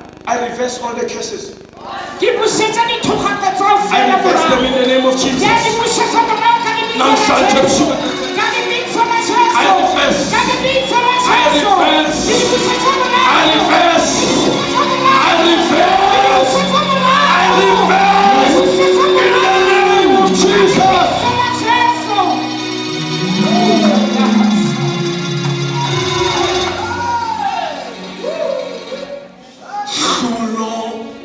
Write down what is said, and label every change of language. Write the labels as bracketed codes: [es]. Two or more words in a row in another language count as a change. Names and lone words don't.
[en] I reverse all the curses. [st] Ke busetsa dithogatso tsa [en] I [st] ho fela [en] reverse them in the name of Jesus. [st] Ke di busetsa morao ka lebitso [en] None [st] la [en] shall tempt [st] Jesu. [en] you. [st] Ka lebitso la Jesu. [en] I reverse. [st] Ka lebitso la [en] I [st] Jesu. [en] reverse. [st] Ke di busetsa morao. [en] I reverse. I reverse. [st] Busetsa morao. [en] I reverse. [st] Busetsa [en] In the [st] morao. [en] name of Jesus. [st] La Jesu. Shalom.